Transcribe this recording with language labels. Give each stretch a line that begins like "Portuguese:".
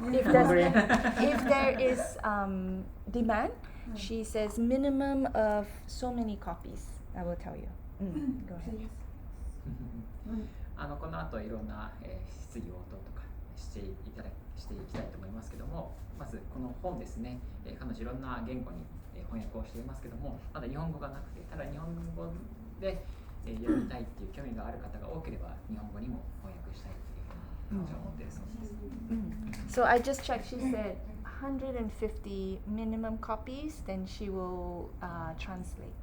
English: If there is demand, she says minimum of so many copies. I will tell you. Go ahead.
Japanese: この後いろんな、質疑応答とかしていきたいと思いますけども、まずこの本ですね、彼女いろんな言語に、翻訳をしていますけども、まだ日本語がなくて、ただ日本語で、読みたいっていう興味がある方が多ければ日本語にも翻訳したいというふうに彼女は思っているそうです。
English: So I just checked. She said 150 minimum copies. Then she will translate.